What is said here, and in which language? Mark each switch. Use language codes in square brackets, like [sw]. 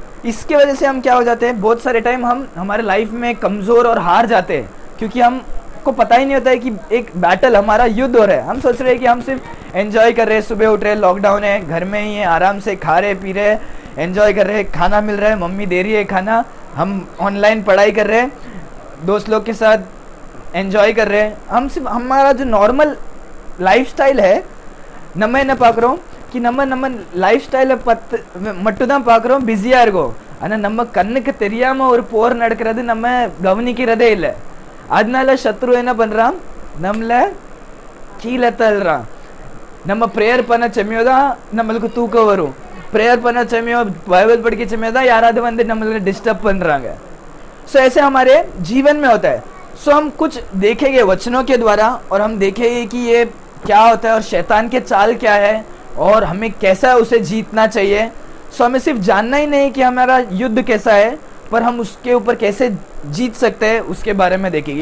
[hi] इसके वजह से हम क्या हो जाते हैं, बहुत सारे टाइम हम हमारे लाइफ में कमज़ोर और हार जाते हैं, क्योंकि हमको पता ही नहीं होता है कि एक बैटल, हमारा युद्ध हो रहा है। हम सोच रहे हैं कि हम सिर्फ एंजॉय कर रहे हैं, सुबह उठ रहे, लॉकडाउन है, घर में ही है, आराम से खा रहे पी रहे, एंजॉय कर रहे, खाना मिल रहा है, मम्मी दे रही है खाना, हम ऑनलाइन पढ़ाई कर रहे हैं, दोस्त लोग के साथ एंजॉय कर रहे हैं। हम सिर्फ हमारा जो नॉर्मल लाइफ स्टाइल है, [ta] நம்ம என்ன பார்க்குறோம் कि நம்ம லைஃப் ஸ்டைலை மட்டும் தான் பார்க்குறோம், பிஸியாக இருக்கும்। ஆனால் நம்ம கண்ணுக்கு தெரியாமல் ஒரு போர் நடக்கிறது நம்ம கவனிக்கிறதே இல்லை। அதனால சத்ரு என்ன பண்ணுறான், நம்மளை கீழே தள்ளுறான்। நம்ம ப்ரேயர் பண்ண செம்மையோ தான் நம்மளுக்கு தூக்கம் வரும், ப்ரேயர் பண்ண செம்மையோ, பைபிள் படிக்க செம்மையோ தான் யாராவது வந்து நம்மளுக்கு डिस्टर्ब பண்ணுறாங்க। [hi] ऐसे हमारे जीवन में होता है। हम कुछ देखेंगे वचनों के द्वारा और हम देखेंगे कि ये क्या होता है और शैतान के चाल क्या है और हमें कैसा उसे जीतना चाहिए। हमें सिर्फ जानना ही नहीं कि हमारा युद्ध कैसा है, पर हम उसके ऊपर कैसे जीत सकते हैं उसके बारे में देखेंगे।